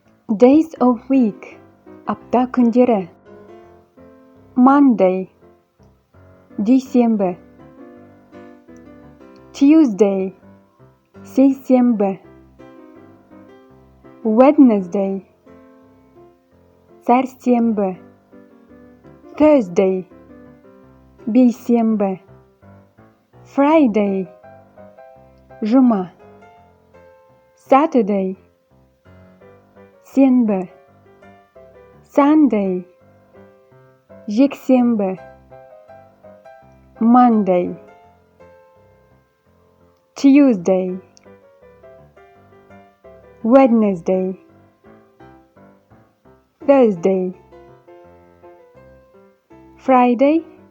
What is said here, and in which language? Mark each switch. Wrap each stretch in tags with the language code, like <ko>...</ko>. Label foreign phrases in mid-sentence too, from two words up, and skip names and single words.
<en>Days of week.</en> <kk>Апта күндері. Monday. Дүйсенбі. Tuesday. Сейсенбі. Wednesday. Сәрсенбі. Thursday. Бейсенбі. Friday. Жұма. Saturday. Сенбі. Sunday. Жексенбі.</kk> <en>Monday. Tuesday. Wednesday. Thursday. Friday.</en>